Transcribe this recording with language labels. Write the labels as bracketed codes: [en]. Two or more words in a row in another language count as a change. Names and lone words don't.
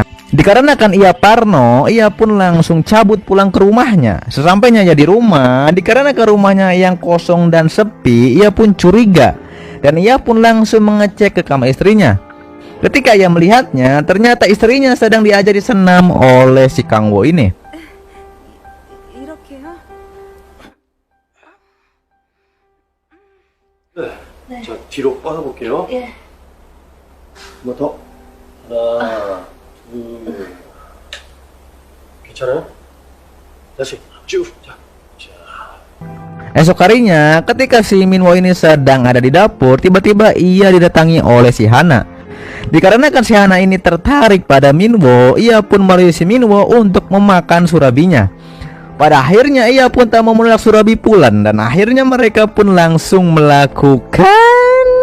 [id] Dikarenakan ia parno, ia pun langsung cabut pulang ke rumahnya. Sesampainya ia di rumah, dikarenakan rumahnya yang kosong dan sepi, ia pun curiga. Dan ia pun langsung mengecek ke kamar istrinya. Ketika ia melihatnya, ternyata istrinya sedang diajari senam oleh si Kang-woo ini. [ko] 이렇게요? 네. 자, 뒤로 뻗어볼게요. 예. 한 번 더. 하나, 둘. 괜찮아요? 다시 쭉. 자. [id] Esok harinya, ketika si Min-woo ini sedang ada di dapur, tiba-tiba ia didatangi oleh si Hana. Dikarenakan si Hana ini tertarik pada Min-woo, ia pun merayu si Min-woo untuk memakan surabinya. Pada akhirnya ia pun tak mau menolak surabi pulan, dan akhirnya mereka pun langsung melakukan.